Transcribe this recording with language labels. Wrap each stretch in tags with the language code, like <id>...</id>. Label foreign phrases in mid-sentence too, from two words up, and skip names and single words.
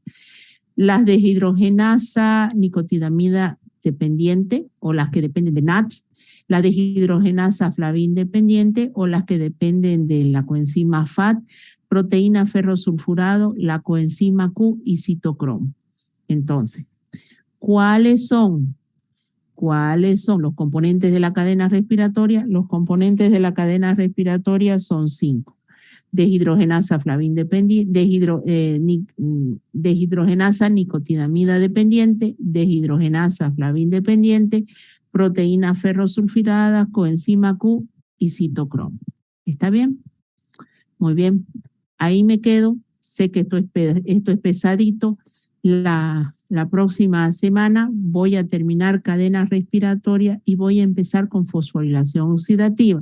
<es>Las deshidrogenasa nicotinamida dependiente o las que dependen de NADS, la deshidrogenasa flavin dependiente o las que dependen de la coenzima FAT, proteína ferrosulfurado, la coenzima Q y citocromo. Entonces, ¿cuáles son los componentes de la cadena respiratoria? Los componentes de la cadena respiratoria son 5. Deshidrogenasa flavin dependiente, deshidrogenasa nicotinamida dependiente, deshidrogenasa flavin dependiente, proteína ferrosulfurada, coenzima Q y citocromo. ¿Está bien? Muy bien. Ahí me quedo. Sé que esto es pesadito. La próxima semana voy a terminar cadena respiratoria y voy a empezar con fosforilación oxidativa.</es>